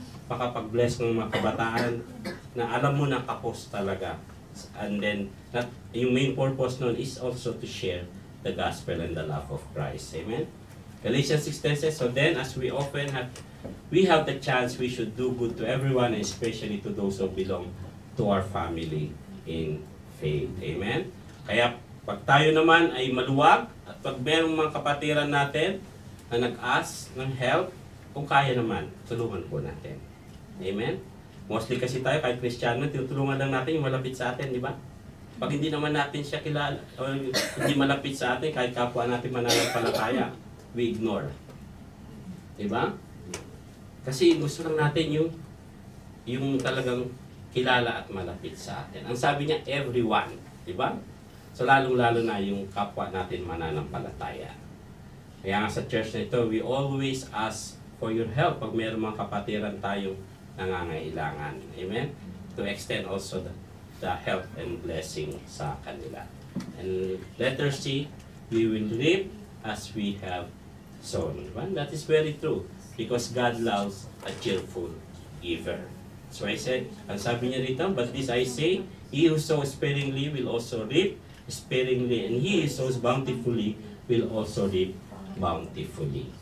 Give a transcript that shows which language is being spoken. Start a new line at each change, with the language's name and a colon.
Filipino: Makapag-bless ng mga kabataan na alam mo na kapos talaga.
English: And then, yung main purpose nun is also to share the gospel and the love of Christ. Amen? Galatians 6:10 says, so then, as we have the chance, we should do good to everyone, and especially to those who belong to our family in faith. Amen?
Filipino: Kaya, pag tayo naman ay maluwag, at pag merong mga kapatiran natin na nag-ask ng help, kung kaya naman, tulungan po natin. Amen? Mostly kasi tayo, kahit Kristiyano, tinutulungan lang natin yung malapit sa atin, di ba? Pag hindi naman natin siya kilala, o hindi malapit sa atin, kahit kapwa natin mananampalataya,
English: we ignore.
Filipino: Di ba? Kasi gusto lang natin yung talagang kilala at malapit sa atin. Ang sabi niya, everyone. Di ba? So, lalong-lalo na yung kapwa natin mananampalataya. Kaya nga sa church na ito,
English: we always ask for your help
Filipino: pag mayroong mga kapatiran tayong nangangailangan.
English: Amen? To extend also the help and blessing
Filipino: sa kanila.
English: And letter C, we will reap as we have sown. Diba? That is very true. Because God loves a cheerful giver. So I said,
Filipino: ang sabi niya rito,
English: but this I say, he who sows sparingly will also reap sparingly, and he who sows bountifully will also reap bountifully.